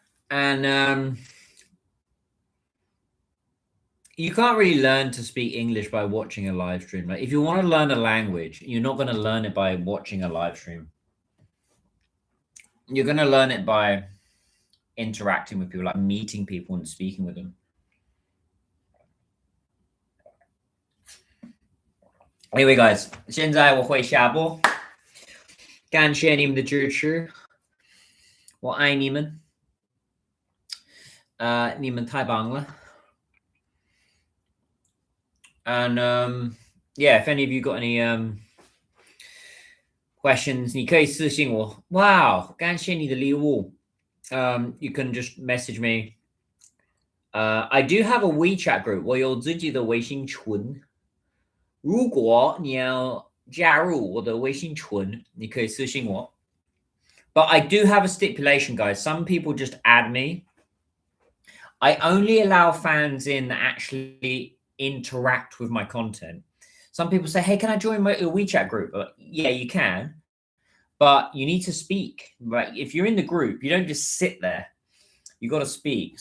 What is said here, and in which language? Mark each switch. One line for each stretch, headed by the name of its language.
English: And you can't really learn to speak English by watching a live stream. Like if you want to learn a language, you're not going to learn it by watching a live stream. You're going to learn it by interacting with people, like meeting people and speaking with them. Anyway, guys,
Chinese: 现在我会下播，感谢你们的支持，我爱你们，你们太棒了。
English: And yeah, if any of you got any questions,
Chinese: 你可以私信我。
English: Wow,
Chinese: 感谢你的礼物。
English: You can just message me. I do have a WeChat group.
Chinese: 我有自己的微信群。如果你要加入我的微信群，你可以私信我。
English: But I do have a stipulation, guys. Some people just add me. I only allow fans in that actually interact with my content. Some people say, hey, can I join my WeChat group? Yeah, you can. But you need to speak. Like if you're in the group, you don't just sit there. You got to speak.